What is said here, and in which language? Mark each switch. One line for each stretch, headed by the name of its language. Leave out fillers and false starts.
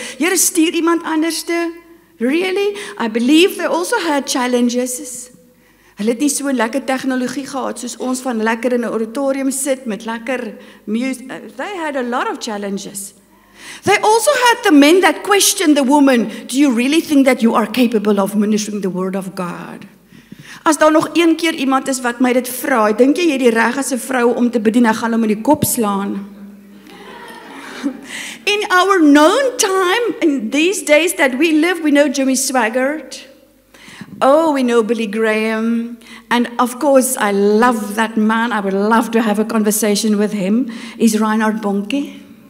Afrikaans: Here stuur iemand anderste.
English: Really? I believe they also had challenges.
Afrikaans: Hulle het nie so lekker tegnologie gehad soos ons van lekker in 'n auditorium sit met lekker music.
English: They had a lot of challenges. They also had the men that questioned the woman, do you really think that you are capable of ministering the word of God?
Afrikaans: As daar nog een keer iemand is wat my dit vra, dink jy die reg as 'n vrou om te bedien, ek gaan hom in die kop slaan.
English: In our known time, in these days that we live, we know Jimmy Swaggart. Oh, we know Billy Graham. And of course, I love that man. I would love to have a conversation with him. Is Reinhard Bonnke.